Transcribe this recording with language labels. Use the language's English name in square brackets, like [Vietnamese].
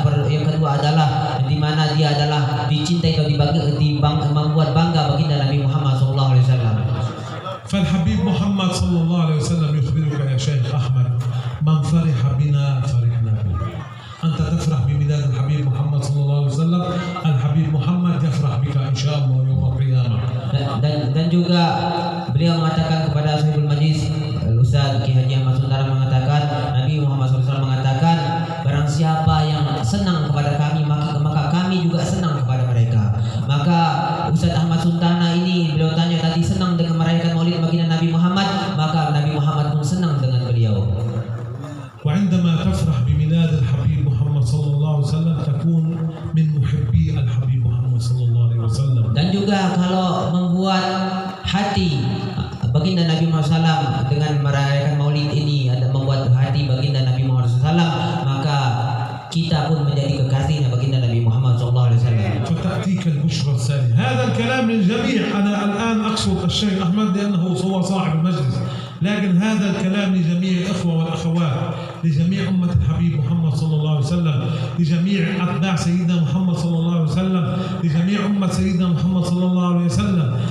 [Indonesian] Yang kedua adalah di mana dia adalah dicintai atau membuat bangga baginda Nabi Muhammad SAW. [Arabic] فالحبيب محمد صلى الله عليه وسلم يخبرك يا شيخ أحمد من فرح بنا فرحنا به. أنت تفرح بميلاد الحبيب محمد صلى الله عليه وسلم، الحبيب محمد يفرح بك إن شاء الله يوم القيامة. [Indonesian] Dan juga beliau mengatakan kepada Sahibul Majlis Ustaz Ki Haji Ahmad Suntana mengatakan, Nabi Muhammad SAW mengatakan, barang siapa yang senang kepada kami maka kami juga senang kepada mereka. Maka Ustaz Ahmad Suntana ini beliau tanya tadi senang dengan merayakan maulid baginda Nabi Muhammad, maka Nabi Muhammad pun senang dengan beliau. [Arabic] وعندما تفرح بميلاد الحبيب محمد صلى الله عليه وسلم تكون من محبي الحبيب محمد صلى الله عليه وسلم. [Indonesian] Dan juga kalau membuat hati baginda Nabi Muhammad SAW dengan merayakan maulid ini, membuat hati baginda Nabi Muhammad SAW, maka kita pun menjadi kekasihnya baginda Nabi Muhammad SAW. [Arabic] فتأتيك البشرى الثانية. هذا الكلام للجميع. أنا الآن أقصد الشيخ أحمد لأنه هو صاحب المجلس، لكن هذا الكلام لجميع الإخوة والأخوات، لجميع أمة الحبيب محمد صلى الله عليه وسلم، لجميع أتباع سيدنا محمد صلى الله عليه وسلم، لجميع أمة سيدنا محمد صلى الله عليه وسلم.